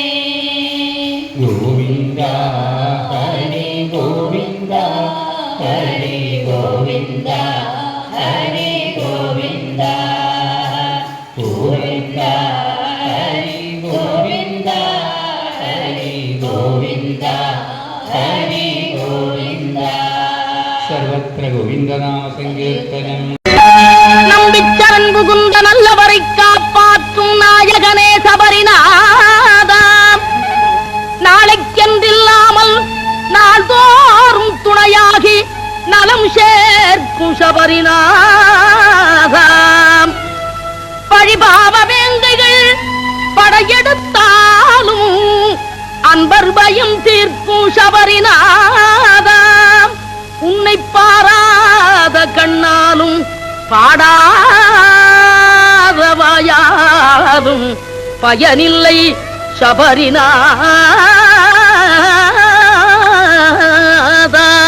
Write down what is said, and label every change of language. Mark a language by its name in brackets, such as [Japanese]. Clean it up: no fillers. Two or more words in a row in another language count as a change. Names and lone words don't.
[Sanskrit] ഗോവിന്ദ ഹരി ഗോവിന്ദ ഹരി ഗോവിന്ദ ഹരി ഗോവിന്ദ. ഗോവിന്ദ ഹരി ഗോവിന്ദ ഹരി ഗോവിന്ദ ഹരി ഗോവിന്ദ. സർവത്ര ഗോവിന്ദനാമ സങ്കീർത്തനം. [Tamil] நம்பிச்சரன் புகுந்த நல்லவரை காப்பாற்றும் நாயகனே சபரிநாதா, நாளைக்கென்றில்லாமல் நாள்தோறும் துணையாகி நலம் சேர்க்கும் சபரிநாதா, பழிபாவ வேங்கைகள் படையெடுத்தாலும் அன்பர் பயம் தீர்க்கும் சபரிநாதா, உன்னை பாராத கண்ணாலும் பாடாத வாயாலும் பயனில்லை சபரிநாதா.